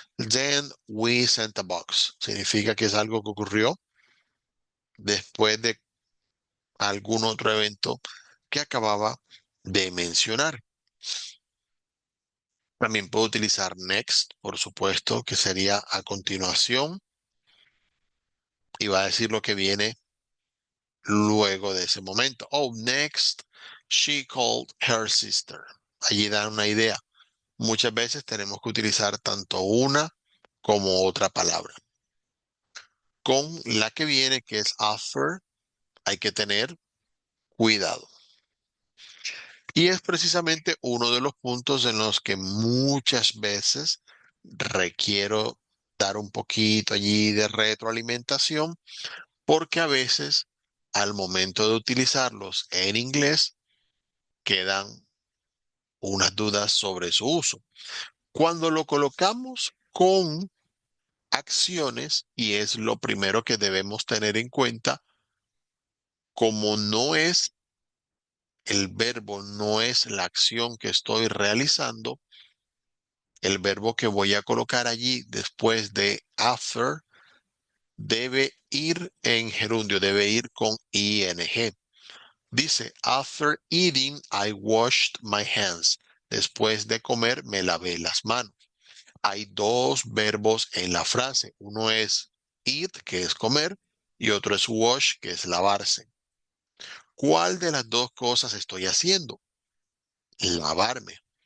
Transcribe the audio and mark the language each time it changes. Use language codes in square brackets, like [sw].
[en] Then we sent a box. [es] Significa que es algo que ocurrió después de algún otro evento que acababa de mencionar. También puedo utilizar next, por supuesto, que sería a continuación y va a decir lo que viene luego de ese momento. [en] Oh, next, she called her sister. [es] Allí dan una idea. Muchas veces tenemos que utilizar tanto una como otra palabra. Con la que viene, que es after, hay que tener cuidado. Y es precisamente uno de los puntos en los que muchas veces requiero dar un poquito allí de retroalimentación, porque a veces al momento de utilizarlos en inglés quedan unas dudas sobre su uso. Cuando lo colocamos con acciones, y es lo primero que debemos tener en cuenta, como no es el verbo, no es la acción que estoy realizando, el verbo que voy a colocar allí después de after debe ir en gerundio, debe ir con ing. Dice, [en] after eating, I washed my hands. [es] Después de comer, me lavé las manos. Hay dos verbos en la frase. Uno es eat, que es comer, y otro es wash, que es lavarse. ¿Cuál de las dos cosas estoy haciendo? Lavarme.